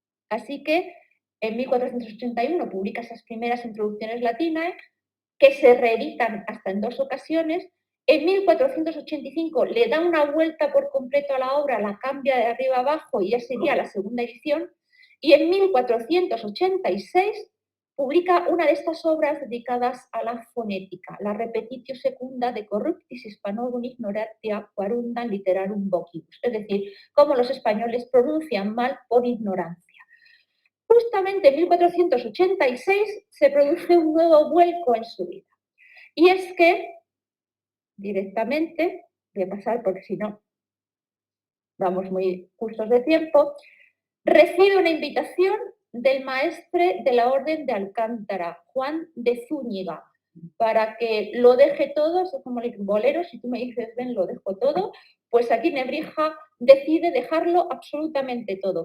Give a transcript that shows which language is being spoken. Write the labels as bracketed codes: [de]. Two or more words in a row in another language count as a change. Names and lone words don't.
[es] Así que en 1481 publica esas primeras introducciones latinas, que se reeditan hasta en 2 ocasiones. En 1485 le da una vuelta por completo a la obra, la cambia de arriba a abajo y ya sería la segunda edición. Y en 1486 publica una de estas obras dedicadas a la fonética, la Repetitio Secunda de Corruptis Hispanorum Ignorantia Quarundam Literarum Vocibus, es decir, cómo los españoles pronuncian mal por ignorancia. Justamente en 1486 se produce un nuevo vuelco en su vida. Y es que, directamente, voy a pasar porque si no, vamos muy justos de tiempo, recibe una invitación del maestre de la Orden de Alcántara, Juan de Zúñiga, para que lo deje todo, eso es como el bolero, si tú me dices, ven, lo dejo todo, pues aquí Nebrija decide dejarlo absolutamente todo.